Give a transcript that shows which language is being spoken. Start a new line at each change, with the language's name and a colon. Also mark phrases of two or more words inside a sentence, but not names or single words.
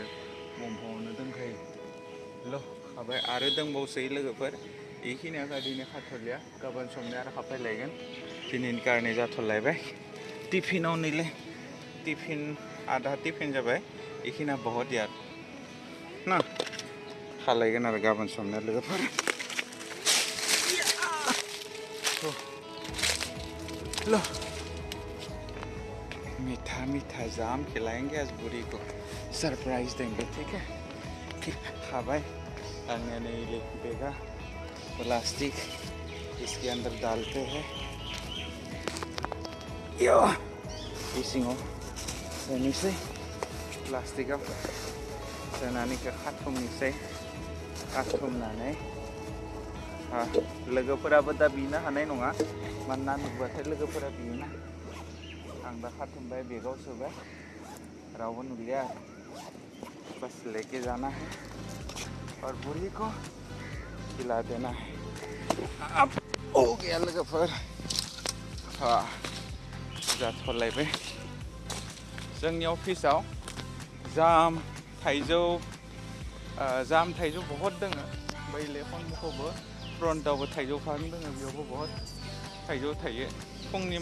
Bodo: दंफाङावनो दोनखायो ल' खाबाय आरो दंबावसै लोगोफोर बेखिनिया दिनै खाथ'लिया गाबोन समनिया आरो खाफायलायगोन दिनैनि कारने जाथ'लायबाय टिफिनाव नैलै टिफिन आधा टिफिन जाबाय बेखिनिया
Hindi: बहुत यार
Bodo: ना खालायगोन आरो गाबोन समनिया लोगोफोर लो
Hindi: मीठा जाम खिलाएंगे आज बुरी को सरप्राइज देंगे ठीक है
Bodo: खाबाय आंने
Hindi: नहीं बेगा प्लास्टिक इसके अंदर डालते हैं
Bodo: यो इसिङाव सोनोसै प्लास्टिकआव सोनानै खाथुमनोसै खाथुमनानै लोगोफोराबो दा बिनो हानाय नङा मानोना नुबाथाय लोगोफोरा बियोना आं दा खाथुमबाय बेगाव सोबाय रावबो नुलिया
Hindi: बस लेके जाना है और बुरी को खिला देना है अब हो गया
Bodo: लोगोफोर जाथ'लायबाय जोंनि अफिसाव जाम थाइजौ बहुत दङ बै लेखनखौबो फ्रन्टआवबो थाइजौ फार्म दङ बेयावबो बहुत थाइजौ थायो फुंनि